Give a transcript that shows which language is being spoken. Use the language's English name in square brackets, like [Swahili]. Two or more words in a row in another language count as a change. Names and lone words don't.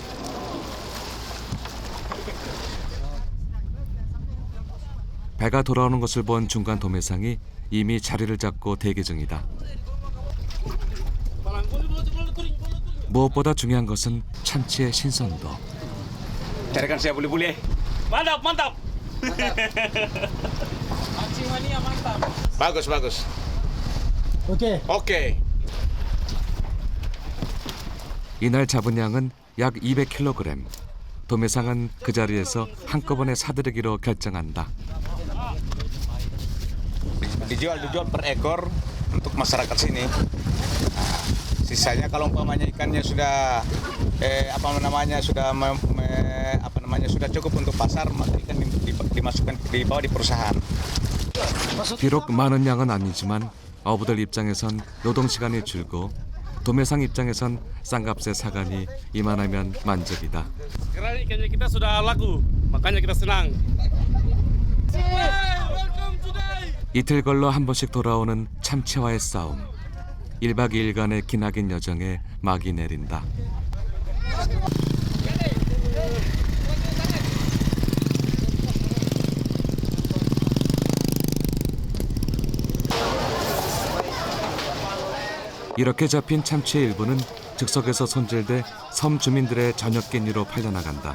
[Korean] 배가 돌아오는 것을 본 중간 도매상이 이미 자리를 잡고 대기 중이다. 무엇보다 중요한 것은 참치의 신선도. [Indonesian] Carikan saya boleh-boleh. Mantap, mantap. Bagus, bagus. Oke. Oke. [Korean] 이날 잡은 양은 약 200kg. 도매상은 그 자리에서 한꺼번에 사들이기로 결정한다. [Indonesian] Dijual per ekor untuk masyarakat sini. Nah, sisanya kalau umpamanya ikannya sudah sudah cukup untuk pasar, maka ikan dimasukkan dibawa di perusahaan. [Korean] 비록 많은 양은 아니지만 어부들 입장에선 노동 시간이 줄고 도매상 입장에선 싼값의 사간이 이만하면 만족이다. [Indonesian] Sekarang ikannya kita sudah laku, makanya kita senang. [Korean] 이틀 걸러 한 번씩 돌아오는 참치와의 싸움. 1박 2일간의 기나긴 여정에 막이 내린다. 이렇게 잡힌 참치의 일부는 즉석에서 손질돼 섬 주민들의 저녁 끼니로 팔려나간다.